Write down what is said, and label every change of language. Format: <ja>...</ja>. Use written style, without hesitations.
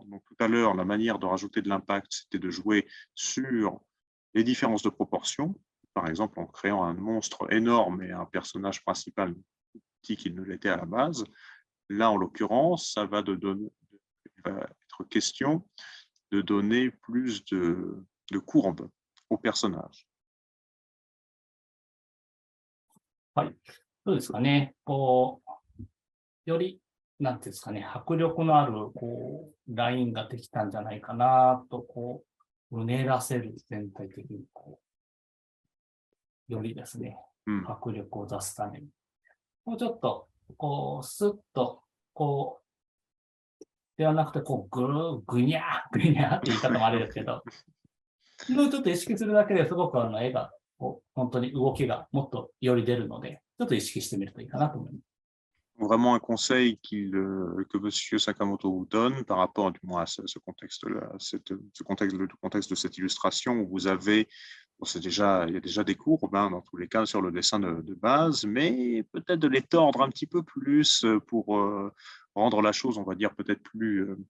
<fr>Donc, tout à l'heure, la manière de rajouter de l'impact, c'était de jouer sur les différences de proportions, par exemple en créant un monstre énorme et un personnage principal plus petit qu'il ne l'était à la base. Là, en l'occurrence, il va être question de donner plus de courbes au personnage.</fr> <ja>はい。そうですかね。こう、よりなんていうんですかね、迫力のある、ラインができたんじゃないかなと、うねらせる、全体的に、よりですね、うん迫力を出すために。もうちょっと、スッと、ではなくて、ぐにゃー、ぐにゃーって言い方もあれですけど、ちょっと意識するだけですごく絵が、本当に動きがもっとより出るので、ちょっと意識してみるといいかなと思います。</ja> <fr>Vraiment un conseil que Monsieur Sakamoto vous donne par rapport du moins à ce contexte-là, le contexte de cette illustration où vous avez, bon, il y a déjà des courbes dans tous les cas sur le dessin de base, mais peut-être de les tordre un petit peu plus pour rendre la chose, on va dire, peut-être plus...</fr>